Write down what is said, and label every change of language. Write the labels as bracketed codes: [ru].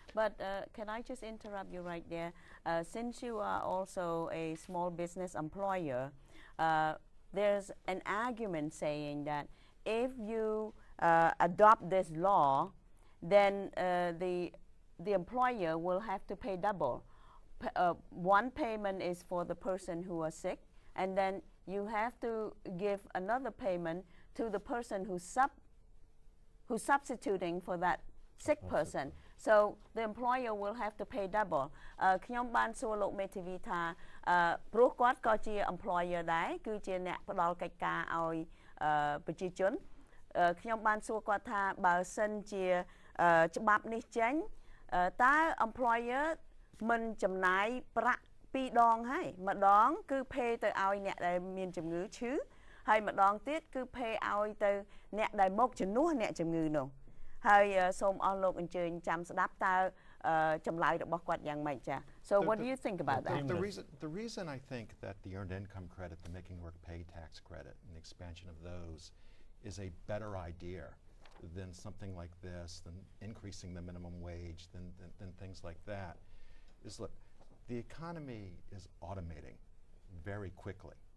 [en] But can I just interrupt you right there? Since you are also a small business employer, there's an argument saying that if you adopt this law, then the employer will have to pay double. One payment is for the person who are sick, and then you have to give another payment to the person who's substituting for that sick person. So the employer will have to pay double. [km] ខ្ញុំបានសួរលោកមេធាវីថាព្រោះគាត់ក៏ជា employer ដែរគឺជាអ្នកផ្ដល់កិច្ចការឲ្យប្រជាជនខ្ញុំបានសួរគាត់ថាបើសិនជា ច្បាប់នេះចេញតើ employer មិនចំណាយប្រាក់ 2 ដងហើយម្ដងគឺ pay ទៅឲ្យអ្នកដែលមានជំងឺឈឺហើយម្ដងទៀតគឺ pay ឲ្យទៅអ្នកដែលមកជំនួសអ្នកជំងឺនោះហើយសូមអស់លោកអញ្ជើញចាំស្ដាប់តើចម្លើយរបស់គាត់យ៉ាងម៉េចចា [en] So what do you think about that? The reason I think that the earned income credit, the Making Work Pay tax credit, and the expansion of those is a better idea than something like this, than increasing the minimum wage, than things like that, is look, the economy is automating very quickly.